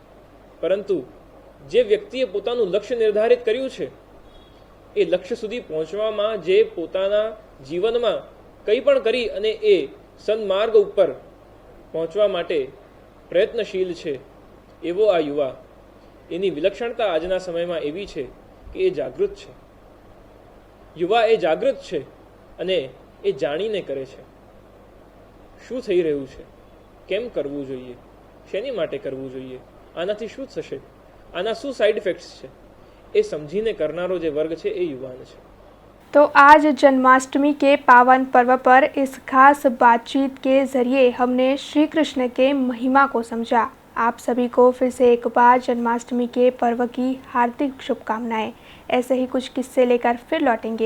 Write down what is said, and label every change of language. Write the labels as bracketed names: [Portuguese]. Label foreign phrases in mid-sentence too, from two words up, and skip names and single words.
[Gujarati] પરંતુ જે વ્યક્તિએ પોતાનું લક્ષ્ય નિર્ધારિત કર્યું છે એ લક્ષ્ય સુધી પહોંચવામાં જે પોતાના જીવનમાં કંઈ પણ કરી અને એ સન્માર્ગ ઉપર પહોંચવા માટે પ્રયત્નશીલ છે એવો આ યુવા, એની વિલક્ષણતા આજના સમયમાં એવી છે કે એ જાગૃત છે. યુવા એ જાગૃત છે અને એ જાણીને કરે છે શું થઈ રહ્યું છે, કેમ કરવું જોઈએ, શેની માટે કરવું જોઈએ, આનાથી શું થશે, આના શું [English] side effects [Gujarati] છે, એ સમજીને કરનારો [Hindi] जो वर्ग है ये युवान है. तो आज जन्माष्टमी के पावन पर्व पर इस खास बातचीत के जरिए हमने श्री कृष्ण के महिमा को समझा. आप सभी को फिर से एक बार जन्माष्टमी के पर्व की हार्दिक शुभकामनाएं. ऐसे ही कुछ किस्से लेकर फिर लौटेंगे.